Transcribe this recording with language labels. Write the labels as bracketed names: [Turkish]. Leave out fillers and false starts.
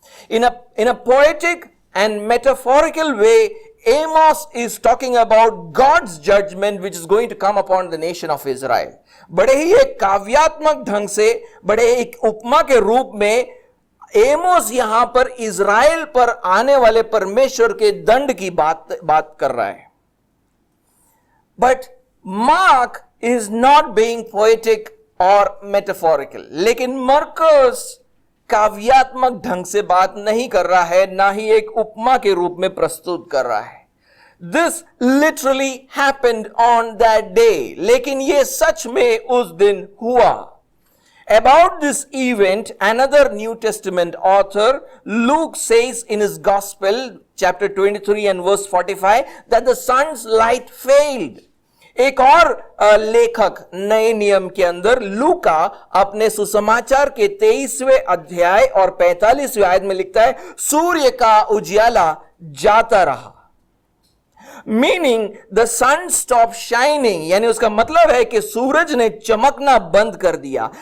[English] In a poetic and metaphorical way, Amos is talking about God's judgment which is going to come upon the nation of Israel. [Hindi] बड़े ही एक काव्यात्मक ढंग से, बड़े एक उपमा के रूप में एमोस यहां पर इज़राइल पर आने वाले परमेश्वर के दंड की बात कर रहा है. [English] But Mark is not being poetic और metaphorical. [Hindi] लेकिन मरकुस काव्यात्मक ढंग से बात नहीं कर रहा है, ना ही एक उपमा के रूप में प्रस्तुत कर रहा है. [English] This literally happened on that day. [Hindi] लेकिन ये सच में उस दिन हुआ. [English] About this event, another New Testament author, Luke, says in his Gospel, chapter 23 and verse 45, that the sun's light failed. [Hindi] एक और लेखक नए नियम के अंदर लूका अपने सुसमाचार के 23वें अध्याय और 45वें आयत में लिखता है, सूर्य का उजियाला जाता रहा. [English] Meaning the sun stop shining. [Hindi] यानी उसका मतलब है कि सूरज ने चमकना बंद कर दिया.